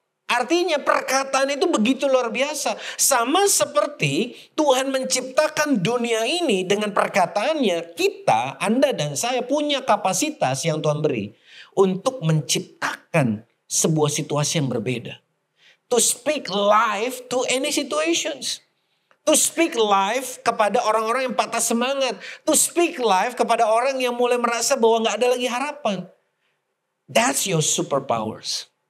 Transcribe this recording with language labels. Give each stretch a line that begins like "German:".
Indonesian: Artinya perkataan itu begitu luar biasa. Sama seperti Tuhan menciptakan dunia ini dengan perkataannya. Kita, Anda dan saya punya kapasitas yang Tuhan beri. Untuk menciptakan sebuah situasi yang berbeda.
English: To speak life to any situations. To speak life
Indonesian: kepada orang-orang yang patah semangat.
English: To speak life
Indonesian: kepada orang yang mulai merasa bahwa gak ada lagi harapan.
English: That's your superpowers.